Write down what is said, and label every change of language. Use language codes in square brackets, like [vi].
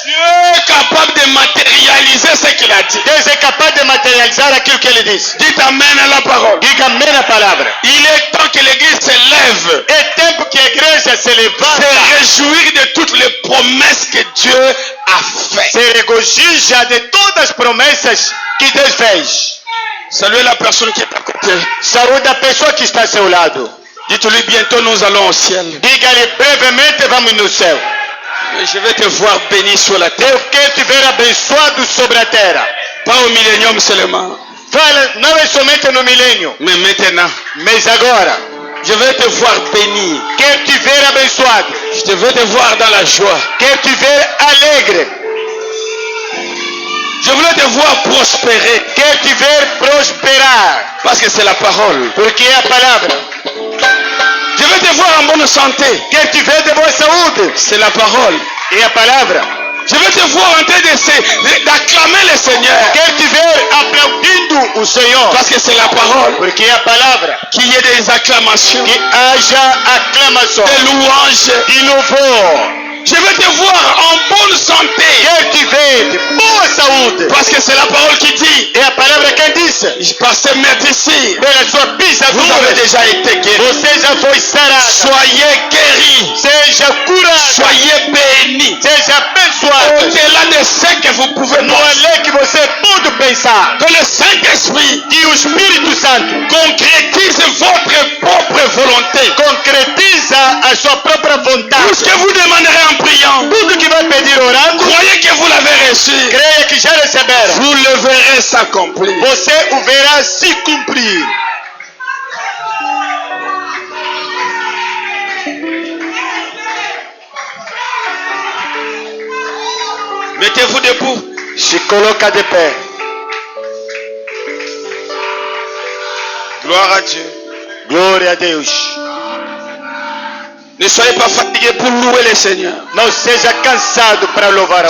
[fr] Dieu est capable de matérialiser ce qu'il a dit. [pt] Deus é capaz de materializar aquilo que ele disse. [fr] Dites amen à la parole. [pt] Diga amém na palavra. [fr] Il est temps que l'église se lève. [pt] É tempo que a igreja se levanta, [fr] Se réjouir de toutes les promesses que Dieu a faites. [pt] se regozija de todas as promessas que Deus fez. [fr] Saluez la personne qui est à côté. [pt] Saúde a pessoa que está ao seu lado. [fr] Dites-lui bientôt nous allons au ciel. [pt] Diga-lhe brevemente vamos no céu. [fr] Je vais te voir béni sur la terre. [pt] Eu quero te ver abençoado sobre a terra. [fr] Pas au millénium seulement. [pt] Fala, não é somente no milênio, [fr] Mais maintenant. [pt] mas agora. [fr] Je vais te voir béni. [pt] Quero te ver abençoado. [fr] Je vais te voir dans la joie. [pt] Quero te ver alegre. [fr] Je voulais te voir prospérer. [pt] Quero te ver prosperar. [fr] Parce que c'est la parole. [pt] Porque é a palavra. [fr] Je vais te voir en bonne santé. [pt] Quero te ver de boa saúde. [fr] C'est la parole. [pt] É a palavra. [fr] Je vais te voir en train d'acclamer le Seigneur. [pt] Quero te ver aplaudindo o Senhor. [fr] Parce que c'est la parole. [pt] Porque é a palavra. [fr] Qu'il y ait des acclamations, [pt] Que haja aclamação. [fr] des louanges. [pt] De louvor. [fr] Je vais te voir en bonne santé. [pt] Quero te ver de boa saúde. [fr] Parce que c'est la parole qui dit, [pt] É a palavra quem disse. [fr] par ce maître ici, [pt] Pela sua [fr] vous [pt] pisadura. [fr] avez déjà été guéri. [pt] Você já foi sarado. [fr] Soyez guéris. [pt] Seja curado. [fr] Soyez bénis. [pt] Seja abençoado. [fr] Au-delà de ce que vous pouvez [pt] No [fr] penser. [pt] além que você pode pensar. [fr] Que le Saint-Esprit [pt] Que o Espírito Santo [fr] concrétise votre propre volonté. [pt] concretiza a sua própria [fr] Tout [pt] vontade. [fr] ce que vous demanderez en priant, [pt] Tudo que vai pedir orando, [fr] croyez que vous l'avez reçu. [pt] creia que já receberam. [fr] Vous le verrez s'accomplir. [pt] Você o verá se cumprir. [fr] Mettez-vous debout. [pt] Se coloca de pé. [fr] Gloire à Dieu. [pt] Glória a Deus. [fr] Ne soyez pas fatigués pour louer le Seigneur. [pt] Não seja cansado para louvar a